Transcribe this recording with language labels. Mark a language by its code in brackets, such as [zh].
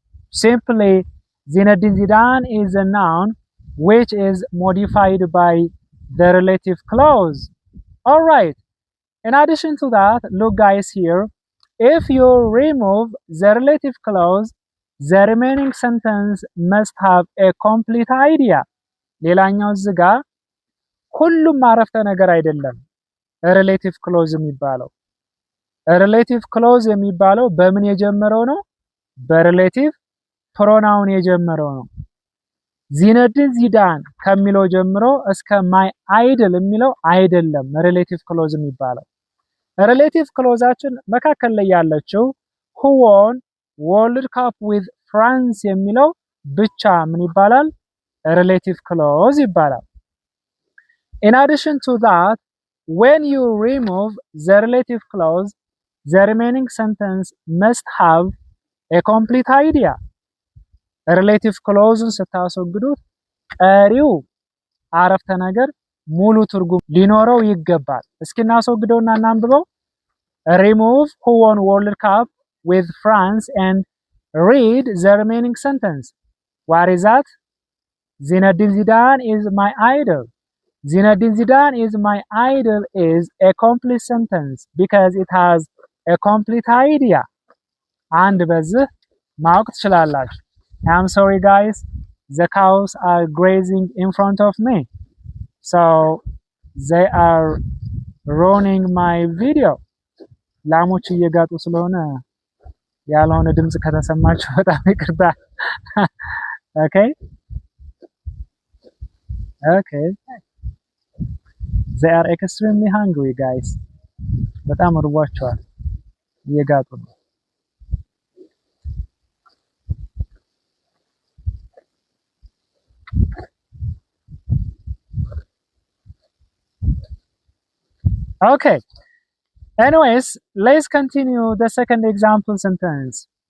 [en] Simply, Zinedine Zidane is a noun which is modified by the relative clause. All right. In addition to that, look guys here, if you remove the relative clause, the remaining sentence must have a complete idea. [am] ሌላኛው እዚህ ጋር ሁሉም አረፍተ ነገር አይደለም ሪሌቲቭ ክሎዝ የሚባለው። ሪሌቲቭ ክሎዝ የሚባለው በምን የጀመረው ነው? በሪሌቲቭ ፕሮናውን የጀመረው ነው። ዚነዲን ዚዳን ከሚለው ጀምሮ እስከ ማይ አይድል የሚለው አይደለም ሪሌቲቭ ክሎዝ የሚባለው። ሪሌቲቭ ክሎዛችን መካከል ላይ ያለችው [en] who won world cup with France [am] የሚለው ብቻ ምን ይባላል? ሪሌቲቭ ክሎዝ ይባላል። [en] In addition to that, when you remove the relative clause, the remaining sentence must have a complete idea. [am] ሪሌቲቭ ክሎዝን ስታስወግዱት ቀሪው አረፍተ ነገር ሙሉ ትርጉም ሊኖረው ይገባል። እስኪ እናስወግደውና እናንብበው። [en] remove who won world cup with France and read the remaining sentence. What is that? Zinedine Zidane is my idol. Zinedine Zidane is my idol is a complete sentence because it has a complete idea. [am] አንድ በዚህ ማወቅ ትችላላችሁ። [en] I'm sorry guys, the cows are grazing in front of me, so they are ruining my video. [am] ላሞች እየጋጡ ስለሆነ ያልሆነ ድምጽ ከተሰማችሁ በጣም ይቅርታ። [en] Okay, they are extremely hungry guys. በጣም እርቧቸዋል እየጋጡ ነው። Okay, anyways, let's continue the second example sentence.